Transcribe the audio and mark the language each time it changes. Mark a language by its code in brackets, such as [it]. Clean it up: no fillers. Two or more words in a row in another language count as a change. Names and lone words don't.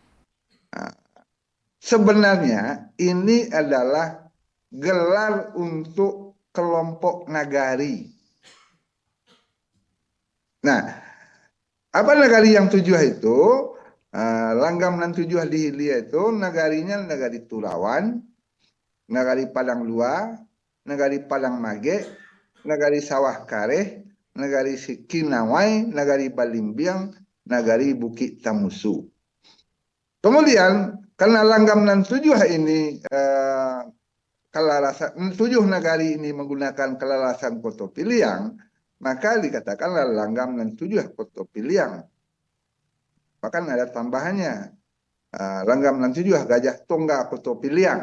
[id] Sebenarnya ini adalah gelar untuk kelompok nagari. Nah, apa nagari yang 7 itu? Langgam 67 di Hilia itu nagarinya nagari Turawan, nagari Padang Lua, nagari Padang Mage, nagari Sawah Kareh, nagari Sikinawai, nagari Balimbiang, nagari Bukit Tamusu. Kemudian karena langgam 67 ini kelarasan 7 nagari ini menggunakan kelarasan Koto Piliang, maka dikatakanlah langgam 67 Koto Piliang. Bahkan ada tambahannya langgam 67 Gajah Tongga Koto Piliang.